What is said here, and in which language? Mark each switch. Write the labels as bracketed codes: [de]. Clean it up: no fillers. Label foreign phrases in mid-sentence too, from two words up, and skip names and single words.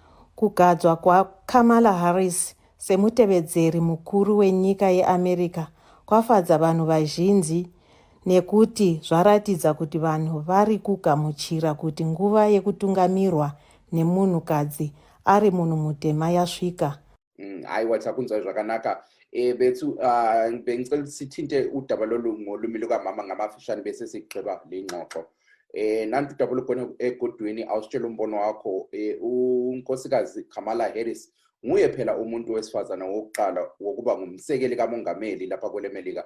[sn] Kugadzwa kwaKamala Harris semutevedzeri mukuru wenyika yeAmerica kwafadza vanhu vazhinji nekuti zvaratidza kuti vanhu vari kugamuchira kuti nguva yekutungamirwa nemunhukadzi ari munhu mutema yasvika. Aiwa takunzwa zvakanaka. [nd] Bethu bengicela ukuthi sithinte udaba lolu ngolumi lukamama ngamafishane bese sigqiba le ngxoxo. Nanti udaba lukhona egodweni awusitshela umbono wakho. Unkosikazi Kamala Harris nguye phela umuntu wesifazana wokuqala wokuba ngumsekeli kamongameli lapha kwele Melika.